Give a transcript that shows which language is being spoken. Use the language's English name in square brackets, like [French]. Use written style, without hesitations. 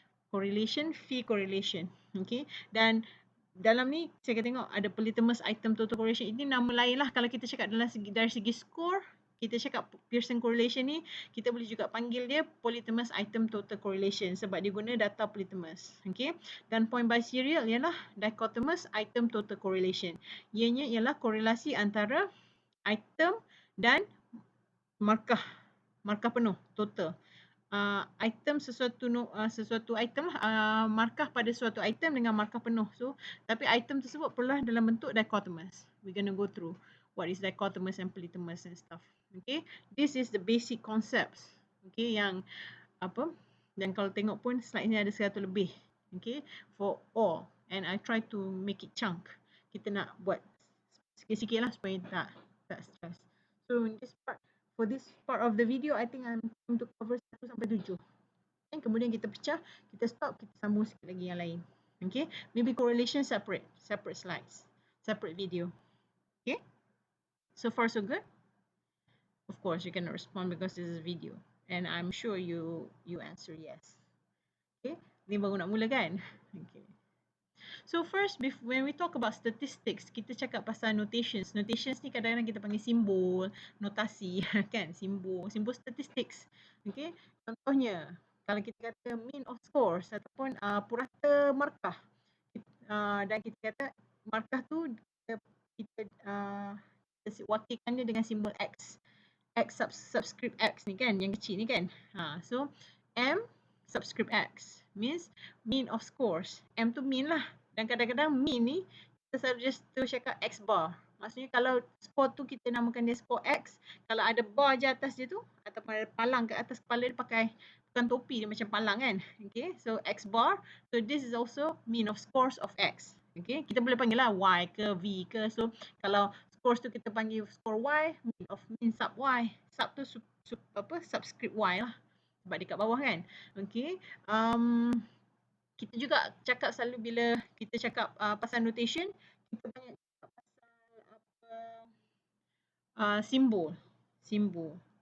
[English] Correlation, phi correlation. [Malay] Okay, dan dalam ni saya akan tengok ada polytomous item total correlation. Ini nama lain lah kalau kita cakap dari segi score. Kita cakap Pearson correlation ni, kita boleh juga panggil dia polytomous item total correlation sebab dia guna data polytomous. Okay, dan point by serial ialah dichotomous item total correlation. Ianya ialah korelasi antara item dan markah penuh total. Item sesuatu item lah, markah pada suatu item dengan markah penuh. So, tapi item tersebut perlulah dalam bentuk dichotomous. [English] We're going to go through what is dichotomous and polytomous and stuff. Okay, this is the basic concepts. [Malay] Okay, yang dan kalau tengok pun slide ni ada 100 lebih. [English] Okay, for all, and I try to make it chunk. [Malay] Kita nak buat sikit-sikit lah supaya tak stress. [English] So in this part, for this part of the video, I think I'm going to cover 1 [Malay] sampai [English] 7. And [Malay] kemudian kita pecah, kita stop, kita sambung sikit lagi yang lain. [English] Okay, maybe correlation separate slides, separate video. Okay, so far so good. Of course, you cannot respond because this is video. And I'm sure you answer yes. Okay, [Malay] ni baru nak mula kan? [English] Okay. So first, when we talk about statistics, [Malay] kita cakap pasal [English] notations. [Malay] Notations ni kadang-kadang kita panggil simbol, notasi, kan? Simbol statistics. Okay, contohnya, kalau kita kata [English] mean of scores [Malay] ataupun purata markah. Dan kita kata markah tu kita wakilkan dia dengan simbol X. X subscript X ni kan, yang kecil ni kan. [English] So M subscript X means mean of scores. [Malay] M tu mean lah. Dan kadang-kadang mean ni kita selalu just tu cakap X bar. Maksudnya kalau score tu kita namakan dia score X, kalau ada bar je atas dia tu ataupun ada palang ke atas kepala dia bukan topi dia macam palang kan. [English] Okay, so X bar. So this is also mean of scores of X. [Malay] Okay, kita boleh panggil lah Y ke V ke. So kalau scores tu kita panggil score Y, mean sub Y. Sub tu subscript Y lah. Sebab dekat bawah kan. Okay. Kita juga cakap selalu bila kita cakap pasal notation, kita banyak cakap pasal simbol.